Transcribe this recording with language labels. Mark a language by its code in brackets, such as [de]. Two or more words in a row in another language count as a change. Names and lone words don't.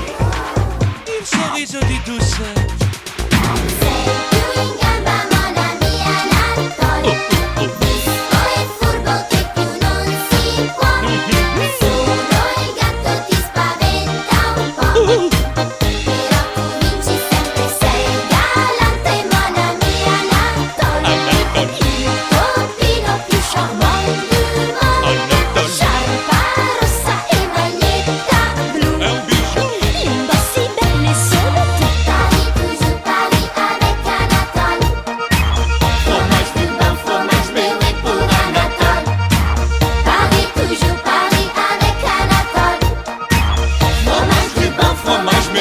[it] Il sorriso di Doucet. Sei più in gamba, [fr] mon ami Anatole. [it] Vispo e furbo che più non si può. Solo il gatto ti spaventa un po', però tu vinci sempre. Sei galante, [fr] mon ami Anatole, [it] il topino più [fr] charmant du monde. [it] Sciarpa rossa e maglietta blu, È un bijou. li indossi bene solo tu. [fr] Paris, toujours Paris avec Anatole. Fromage du bon fromage, mais oui pour Anatole. Paris, toujours Paris avec Anatole. Fromage du bon fromage.